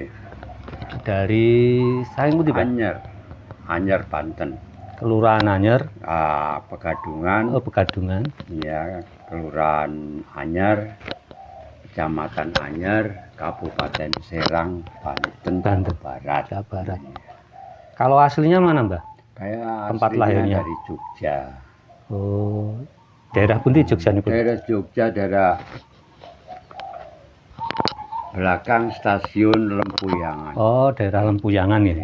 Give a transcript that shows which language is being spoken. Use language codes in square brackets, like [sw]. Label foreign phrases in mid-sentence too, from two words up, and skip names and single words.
[id] Dari Sayang Putih, Pak. Anyar Banten. Kelurahan Anyer. Pegadungan. Oh, Pegadungan. Iya, Kelurahan Anyar, Kecamatan Anyar, Kabupaten Serang, Banten, Banten. Barat. Jawa Barat. Kalau aslinya mana, Mbah? Kayak Tempat aslinya lahirnya? dari Jogja. Oh, daerah pun di Jogja nih, Pak. Daerah Jogja, daerah belakang stasiun Lempuyangan. Oh, daerah Lempuyangan ya.